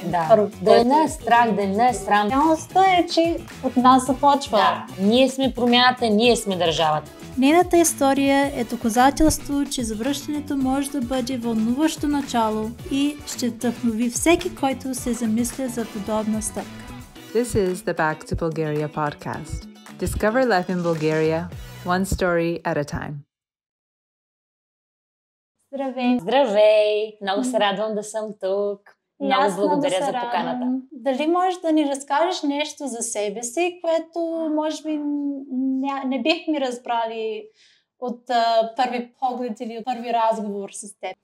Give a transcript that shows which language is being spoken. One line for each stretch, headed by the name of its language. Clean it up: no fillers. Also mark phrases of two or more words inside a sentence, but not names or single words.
Bulgarian: Да не е страх, да не е срам. Реалността е, че от нас започва. Да. Ние сме промяната, ние сме държавата. Нейната история е доказателство, че завръщането може да бъде вълнуващо начало и ще вдъхнови всеки, който се замисля за подобна стъпка.
English: This is the Back to Bulgaria podcast. Discover life in Bulgaria, one story at a time.
Bulgarian: Здравей! Здравей! Много се радвам да съм тук. Много благодаря за поканата. Дали можеш да ни разкажеш нещо за себе си, което може би не бихме разбрали от първи поглед или от първи разговор с теб?